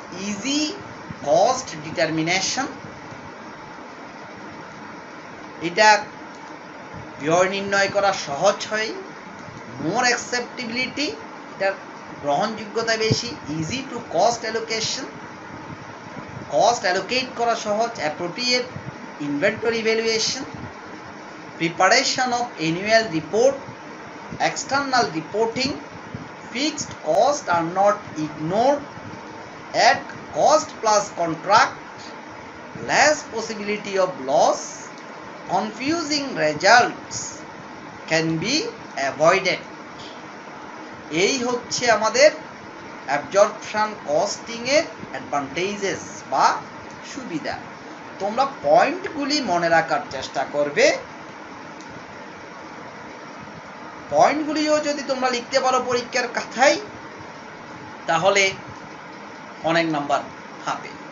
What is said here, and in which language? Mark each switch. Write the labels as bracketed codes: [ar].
[en] easy cost determination, [bn] এটা ব্যয় নির্ণয় করা সহজ হয়। [en] more acceptability, [bn] এটার গ্রহণযোগ্যতা বেশি। [en] easy to cost allocation, [bn] cost allocate করা সহজ। [en] Appropriate inventory valuation, preparation of annual report, external reporting, fixed costs are not ignored at cost plus contract, less possibility of loss, confusing results can be avoided. [bn] এই হচ্ছে আমাদের absorption costing এর advantages বা সুবিধা। তোমরা পয়েন্টগুলি মনে রাখার চেষ্টা করবে। পয়েন্টগুলিও যদি তোমরা লিখতে পারো পরীক্ষার খাতায়, তাহলে অনেক নাম্বার হবে।